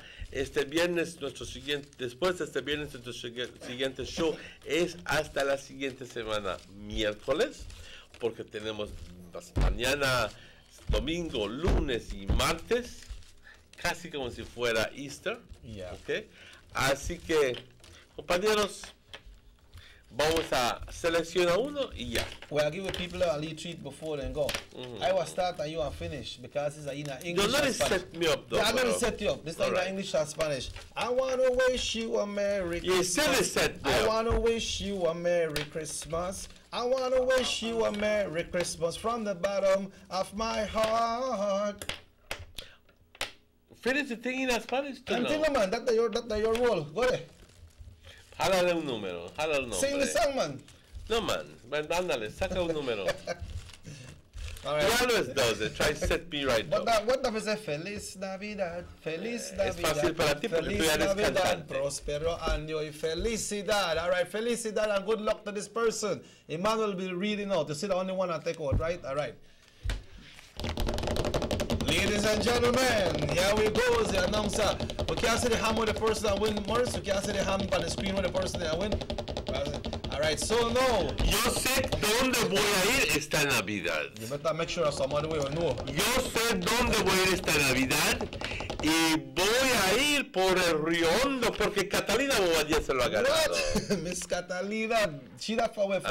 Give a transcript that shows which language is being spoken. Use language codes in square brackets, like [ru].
[es] Este viernes, después de este viernes, nuestro siguiente show es hasta la siguiente semana, miércoles, porque tenemos mañana, domingo, lunes y martes, casi como si fuera Easter. [en] Yeah. Okay. [es] Así que, compañeros, vamos a seleccionar uno y ya. [en] Well, I'll give people a little treat before then go. I will start and you will finish because it's in English. Don't let it set me up though. Yeah, I'm going to set you up. This time in English and Spanish. I want to wish you a Merry Christmas. You said it set me up. I want to wish you a Merry Christmas. I want to wish you a Merry Christmas from the bottom of my heart. Finish the thing in Spanish too. Continue, man. That's your role. Go ahead. [es] Jálale un número, jálale un nombre. [en] Sing the song, man. No, man. [es] Ándale, saca un número. [en] All right. [es] Ya no es 12. [en] Try set me right now. What does it say? [es] Feliz Navidad, Feliz Navidad. Es fácil para ti porque tú Feliz ya eres Navidad, cantante. Prospero año y felicidad. [en] All right, felicidad and good luck to this person. Emmanuel will be reading out. You see the only one I take out, right? All right. Ladies and gentlemen, here we go, the announcer. We can't see the hand with the person that win, Morris. We can't see the hand on the screen with the person that win. All right, so now. [es] Yo sé dónde voy a ir esta Navidad. [en] You better make sure somebody will know. [es] Yo sé dónde voy a ir esta Navidad y voy a ir por el Río Hondo porque Catalina Bobadilla se lo ha ganado. [en] What? Miss Catalina, she that far away from.